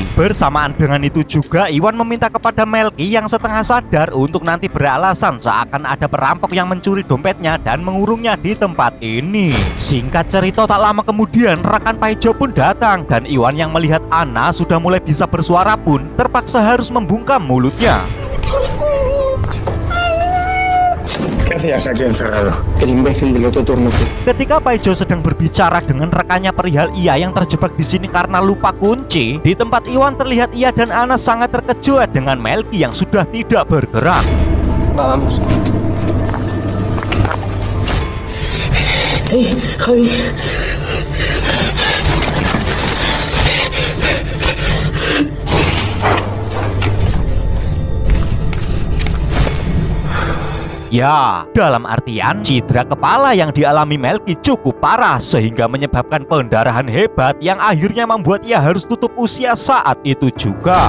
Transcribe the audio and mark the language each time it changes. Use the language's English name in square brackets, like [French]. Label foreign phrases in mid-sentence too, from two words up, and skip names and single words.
[Indonesian] Bersamaan dengan itu juga Iwan meminta kepada Melki yang setengah sadar untuk nanti beralasan seakan ada perampok yang mencuri dompetnya dan mengurungnya di tempat ini. Singkat cerita, tak lama kemudian rekan Pak Ijo pun datang dan Iwan yang melihat Ana sudah mulai bisa bersuara pun terpaksa harus membungkam mulutnya. [Spanish] ¿Qué hacías aquí encerrado? El imbécil del otro turno. [Indonesian] Ketika Pak Ijo sedang berbicara dengan rekannya perihal ia yang terjebak di sini karena lupa kunci, di tempat Iwan terlihat ia dan Ana sangat terkejut dengan Melki yang sudah tidak bergerak. [Spanish] Vamos. Hey, Javi. [Indonesian] Ya, dalam artian cedera kepala yang dialami Melki cukup parah sehingga menyebabkan pendarahan hebat yang akhirnya membuat ia harus tutup usia saat itu juga.